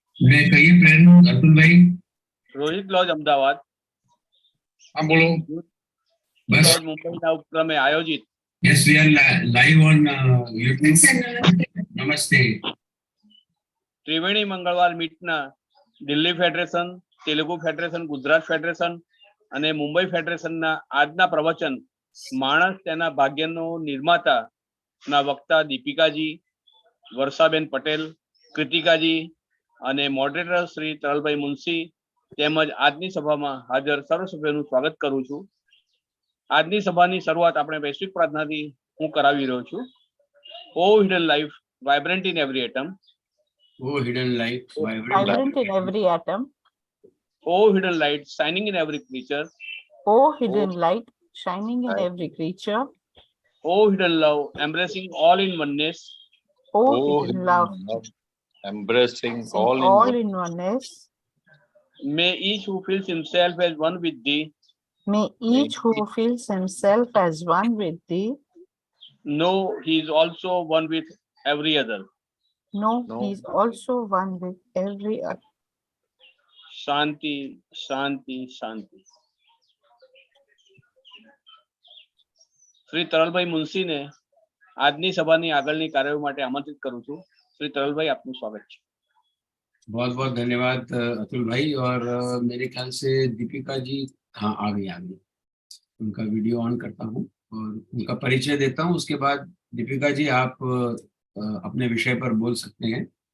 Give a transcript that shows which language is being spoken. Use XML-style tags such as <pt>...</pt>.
<hi>ने कहिए प्रेरणा अतुल भाई। रोहित लॉज अमदावाद, हाँ बोलो। बस</hi> <gu>लॉज मुंबईના ઉપક્રમે આયોજિત</gu> <en>yes we are live on YouTube. Yes, sir. Namaste.</en> <hi>Namaste.</hi> <gu>ત્રિવેણી મંગળવાર મીટના Delhi federation, Telugu federation, Gujarat federation અને મુંબઈ ફેડરેશનના આજના પ્રવચન માણસ તેના ભાગ્યનો નિર્માતાના વક્તા દીપિકાજી, વર્ષાબેન પટેલ, કૃતિકાજી અને મોડરેટર શ્રી તરલભાઈ મુનશી તેમજ આજની સભામાં હાજર સર્વ સભ્યોનું સ્વાગત કરું છું. આજની સભાની શરૂઆત આપણે વૈશ્વિક પ્રાર્થનાથી હું કરાવી રહ્યો છું.</gu> <en>O hidden life vibrant in every atom. Oh hidden light, Vibrant in every atom. O hidden light shining in every creature. Oh, hidden light shining in every creature. O hidden love embracing all in oneness. Oh, hidden love embracing all in oneness. May each who feels himself as one with thee May each who feels himself as one with thee know he is also one with every other. know he is also one with every other.</en> <gu>શાંતિ શાંતિ શાંતિ. શ્રી તરલભાઈ મુનશીને આજની સભાની આગળની કાર્યવાહી માટે આમંત્રિત કરું છું. શ્રી તરલભાઈ, આપનું સ્વાગત છે.</gu> <hi>बहुत बहुत धन्यवाद अतुल भाई। और मेरे ख्याल से दीपिका जी हाँ आ गई। उनका वीडियो ऑन करता हूँ और उनका परिचय देता हूँ। उसके बाद दीपिका जी आप अपने विषय पर बोल सकते हैं।</hi>